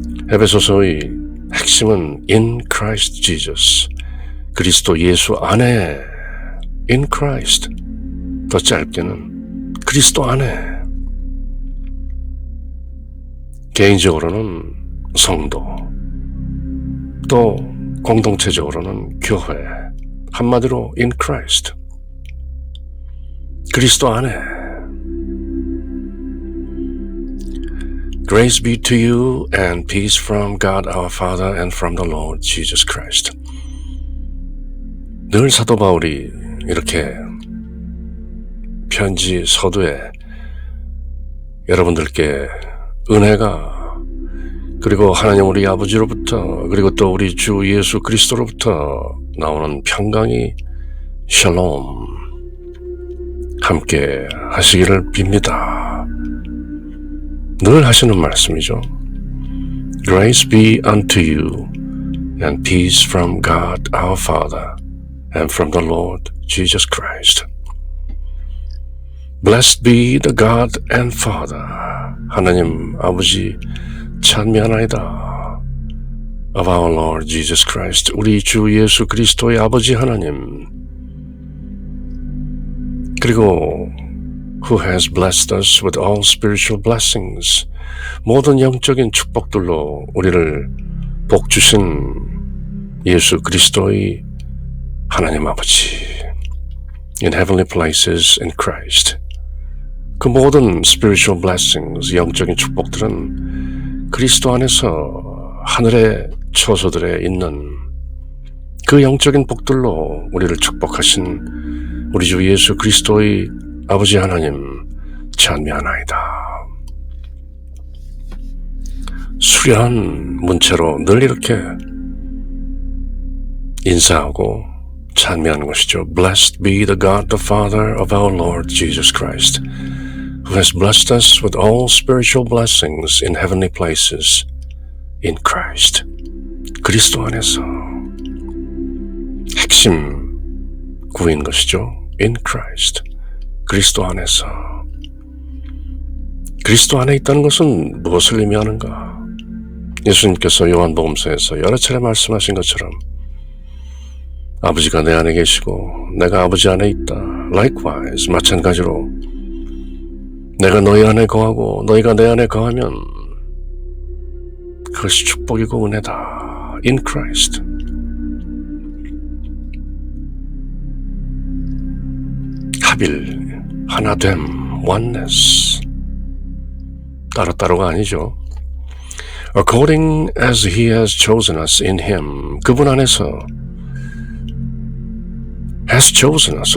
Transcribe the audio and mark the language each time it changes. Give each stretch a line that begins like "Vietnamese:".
Korean: 에베소서의 핵심은 in Christ Jesus, 그리스도 예수 안에, in Christ, 더 짧게는 그리스도 안에, 개인적으로는 성도, 또 공동체적으로는 교회, 한마디로 in Christ, 그리스도 안에.
English: Grace be to you and peace from God our Father and from the Lord Jesus Christ.
Korean: 늘 사도 바울이 이렇게 편지 서두에 여러분들께 은혜가, 그리고 하나님 우리 아버지로부터, 그리고 또 우리 주 예수 그리스도로부터 나오는 평강이 샬롬 함께 하시기를 빕니다. 늘 하시는 말씀이죠.
English: Grace be unto you and peace from God our Father and from the Lord Jesus Christ. Blessed be the God and Father, 하나님 아버지 찬미하나이다, of our Lord Jesus Christ, 우리 주 예수 그리스도의 아버지 하나님, 그리고 who has blessed us with all spiritual blessings, 모든 영적인 축복들로 우리를 복주신 예수 그리스도의 하나님 아버지, in heavenly places in Christ.
Korean: 그 모든 spiritual blessings, 영적인 축복들은 그리스도 안에서 하늘의 처소들에 있는 그 영적인 복들로 우리를 축복하신 우리 주 예수 그리스도의 아버지 하나님 찬미하나이다. 수려한 문체로 늘 이렇게 인사하고 찬미하는 것이죠.
English: Blessed be the God the Father of our Lord Jesus Christ, who has blessed us with all spiritual blessings in heavenly places in Christ.
Korean: 그리스도 안에서 핵심 구인 것이죠.
English: In Christ. 그리스도 안에서.
Korean: 그리스도 안에 있다는 것은 무엇을 의미하는가? 예수님께서 요한복음서에서 여러 차례 말씀하신 것처럼 아버지가 내 안에 계시고 내가 아버지 안에 있다. Likewise, 마찬가지로 내가 너희 안에 거하고 너희가 내 안에 거하면 그것이 축복이고 은혜다. In Christ. 합일, 하나됨, oneness. 따로따로가 아니죠.
English: According as he has chosen us in him.
Korean: 그분 안에서 has chosen us.